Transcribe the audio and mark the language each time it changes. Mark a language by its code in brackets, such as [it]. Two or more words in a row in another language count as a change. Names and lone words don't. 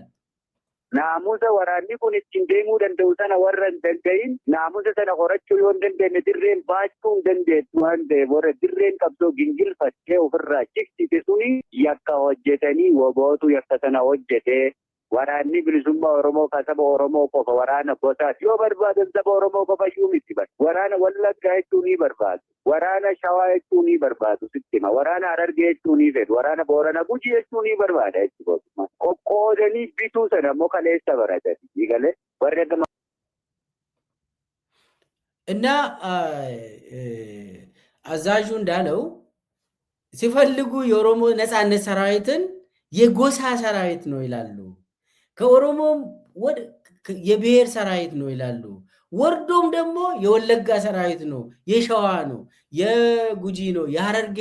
[om] naamusa waraanni kun ittiin deemuu danda'u sana warra hin danda'in naamusa sana horachuu yoo hin dandeenye dirreen baachuu hin dandeettu waan ta'eef warra dirreen qabsoo gingilfattee ofirraa ciksite suni yakka hojjetanii wobootu yakka sana hojjetee waraanni bilisummaa Oromoo ka saba Oromoo qofa waraana gosaati yoo barbaadan saba Oromoo qofa iyyuu miti waraana Wallaggaa jechuu ni barbaadu waraana Shawaa jechuu ni barbaadu sittima waraana Harargee jechuu ni fedhu waraana Boorana Gujii jechuu ni barbaada jechuudha qoqqoodanii bituu sana immoo kaleessa baratanii galee warra gama [am] እና አዛዡ እንዳለው ሲፈልጉ የኦሮሞ ነጻነት ሰራዊትን የጎሳ ሰራዊት ነው ይላሉ ከኦሮሞም የብሔር ሰራዊት ነው ይላሉ ወርዶም ደግሞ የወለጋ ሰራዊት ነው የሸዋ ነው የጉጂ ነው የሐረርጌ